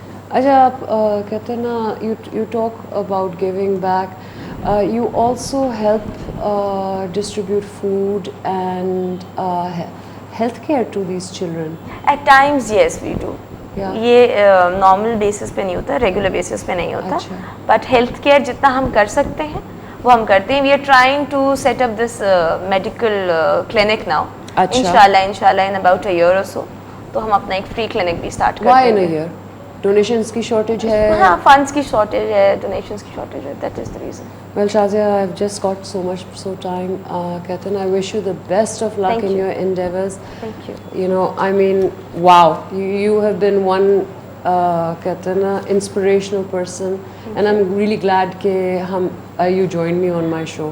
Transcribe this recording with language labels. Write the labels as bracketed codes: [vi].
[ur] اچھا, آپ کہتے ہیں نا [en] You talk about giving back, you also help distribute food and health care to these children. At times yes we do. [ur] یہ normal basis پہ نہیں ہوتا, ریگولر بیسس پہ نہیں ہوتا, بٹ ہیلتھ کیئر جتنا ہم کر سکتے ہیں وہ ہم کرتے ہیں. [en] We are trying to set up this medical clinic now, انشاءاللہ in about a year or so. [ur] تو ہم اپنا ایک فری کلینک بھی اسٹارٹ کرتے ہیں. [en] Why in a year? [ur] Donations کی شارٹیج ہے. ہاں, فنڈس کی شارٹیج ہے, ڈونیشنس کی شارٹیج ہے, [en] That is the reason. Well, Shazia, I've just got so much time. [ur] Kehte na, [en] I wish you the best of luck in your endeavors. Thank you. You know, I mean, wow, you have been one [ur] kehte na, [en] inspirational person, and I'm really glad ke you joined me on my show.